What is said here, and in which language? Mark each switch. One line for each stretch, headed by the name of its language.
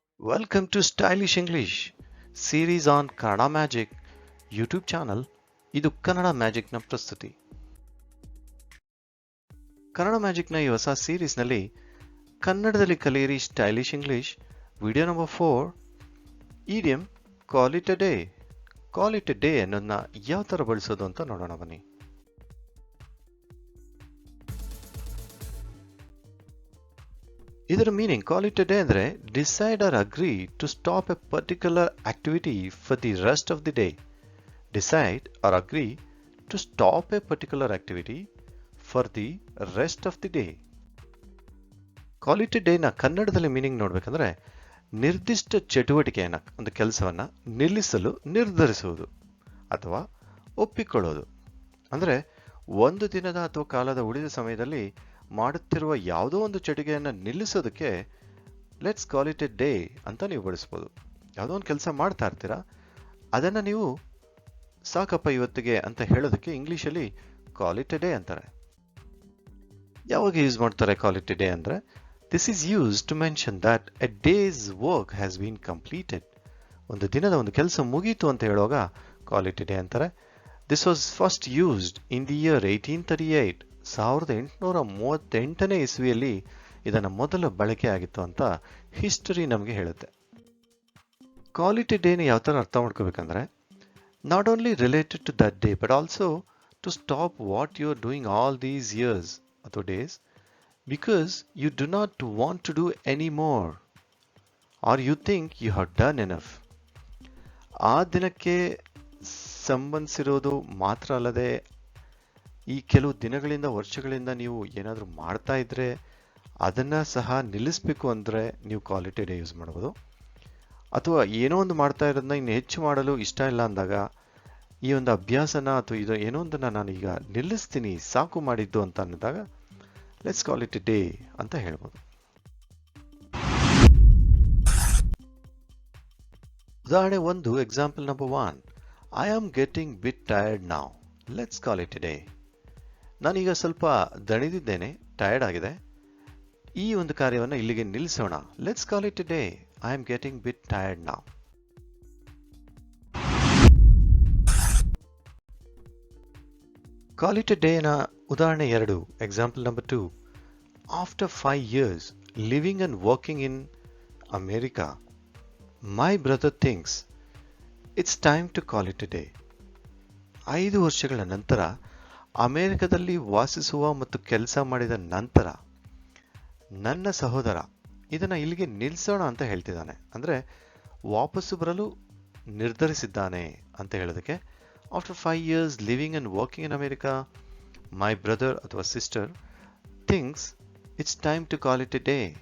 English: Welcome to Stylish English series on Kannada Magic YouTube channel.
Kannada: ಇದು ಕನ್ನಡ ಮ್ಯಾಜಿಕ್ನ ಪ್ರಸ್ತುತಿ. ಕನ್ನಡ ಮ್ಯಾಜಿಕ್ನ ಈ ಹೊಸ ಸೀರೀಸ್ನಲ್ಲಿ ಕನ್ನಡದಲ್ಲಿ ಕಲಿಯಿರಿ stylish English video number 4 idiom call it A day. Call it A day ಅನ್ನೋದನ್ನ ಯಾವ ಥರ ಬಳಸೋದು ಅಂತ ನೋಡೋಣ ಬನ್ನಿ. ಇದರ meaning
English: Call it a day ಅಂದರೆ decide or agree to stop a particular activity for the rest of the day. Decide or agree to stop a particular activity for the rest of the day.
Kannada: Call it a day ನ ಕನ್ನಡದಲ್ಲಿ meaning ನೋಡ್ಬೇಕಂದ್ರೆ ನಿರ್ದಿಷ್ಟ ಚಟುವಟಿಕೆಯನ್ನ ಒಂದು ಕೆಲಸವನ್ನ ನಿಲ್ಲಿಸಲು ನಿರ್ಧರಿಸುವುದು ಅಥವಾ ಒಪ್ಪಿಕೊಳ್ಳೋದು. ಅಂದ್ರೆ ಒಂದು ದಿನದ ಅಥವಾ ಕಾಲದ ಉಳಿದ ಸಮಯದಲ್ಲಿ ಮಾಡುತ್ತಿರುವ ಯಾವುದೋ ಒಂದು ಚಟುವಟಿಕೆಯನ್ನ ನಿಲ್ಲಿಸೋದಕ್ಕೆ let's call it A day ಅಂತ ನೀವು ಬಳಸ್ಬೋದು. ಯಾವುದೋ ಒಂದು ಕೆಲಸ ಮಾಡ್ತಾ ಇರ್ತೀರಾ, ಅದನ್ನ ನೀವು ಸಾಕಪ್ಪ ಇವತ್ತಿಗೆ ಅಂತ ಹೇಳೋದಕ್ಕೆ ಇಂಗ್ಲಿಷಲ್ಲಿ ಕಾಲ್ ಇಟ್ ಎ ಡೇ ಅಂತಾರೆ. ಯಾವಾಗ ಯೂಸ್ ಮಾಡ್ತಾರೆ
English: Call it a day ಅಂದ್ರೆ this is use to mention that a day's work has been completed.
Kannada: ಒಂದು ದಿನದ ಒಂದು ಕೆಲಸ ಮುಗೀತು ಅಂತ ಹೇಳುವಾಗ ಕಾಲ್ ಇಟ್ ಎ ಡೇ ಅಂತಾರೆ.
English: This was first used in the year 1838.
Kannada: 1838ನೇ ಇಸ್ವಿಯಲ್ಲಿ ಇದನ್ನ ಮೊದಲ ಬಳಕೆ ಆಗಿತ್ತು ಅಂತ ಹಿಸ್ಟರಿ ನಮಗೆ ಹೇಳುತ್ತೆ.
English: call it a ಡೇನ
Kannada: ಯಾವ ಥರ ಅರ್ಥ ಮಾಡ್ಕೋಬೇಕಂದ್ರೆ
English: not only related to that day but also to stop what you are doing all these years or days because you do not want to do any more or you think you have done enough.
Kannada: ಆ ದಿನಕ್ಕೆ ಸಂಬಂಧಿಸಿರೋದು ಮಾತ್ರ ಅಲ್ಲದೆ ಈ ಕೆಲವು ದಿನಗಳಿಂದ ವರ್ಷಗಳಿಂದ ನೀವು ಏನಾದರೂ ಮಾಡ್ತಾ ಇದ್ರೆ ಅದನ್ನ ಸಹ ನಿಲ್ಲಿಸಬೇಕು ಅಂದ್ರೆ ನೀವು call it A day use ಮಾಡಬಹುದು. ಅಥವಾ ಏನೋ ಒಂದು ಮಾಡ್ತಾ ಇರೋದನ್ನ ಇನ್ನು ಹೆಚ್ಚು ಮಾಡಲು ಇಷ್ಟ ಇಲ್ಲ ಅಂದಾಗ ಈ ಒಂದು ಅಭ್ಯಾಸನ ಅಥವಾ ಇದು ಏನೋ ಒಂದನ್ನ ನಾನು ಈಗ ನಿಲ್ಲಿಸ್ತೀನಿ ಸಾಕು ಮಾಡಿದ್ದು ಅಂತ ಅನ್ನೋದಾಗ let's call it A day ಅಂತ ಹೇಳ್ಬೋದು. ಉದಾಹರಣೆ 1,
English: Example number 1. I am getting bit tired now, let's call it a day.
Kannada: ನಾನೀಗ ಸ್ವಲ್ಪ ದಣಿದಿದ್ದೇನೆ, ಟಯರ್ಡ್ ಆಗಿದೆ, ಈ ಒಂದು ಕಾರ್ಯವನ್ನು ಇಲ್ಲಿಗೆ ನಿಲ್ಲಿಸೋಣ,
English: Let's call it a day. I am getting bit tired now. Call it a day na
Kannada: ಉದಾಹರಣೆ 2,
English: example number 2. After 5 years living and working in America, my brother thinks it's time to call it a day.
Kannada: 5 ವರ್ಷಗಳ ನಂತರ ಅಮೆರಿಕದಲ್ಲಿ ವಾಸಿಸುವ ಮತ್ತು ಕೆಲಸ ಮಾಡಿದ ನಂತರ ನನ್ನ ಸಹೋದರ ಇದನ್ನ ಇಲ್ಲಿಗೆ ನಿಲ್ಸೋಣ ಅಂತ ಹೇಳ್ತಿದ್ದಾನೆ. ಅಂದ್ರೆ ವಾಪಸ್ಸು ಬರಲು ನಿರ್ಧರಿಸಿದ್ದಾನೆ ಅಂತ ಹೇಳೋದಕ್ಕೆ
English: After 5 years living and working in America my brother ಅಥವಾ sister thinks it's time to call it a day.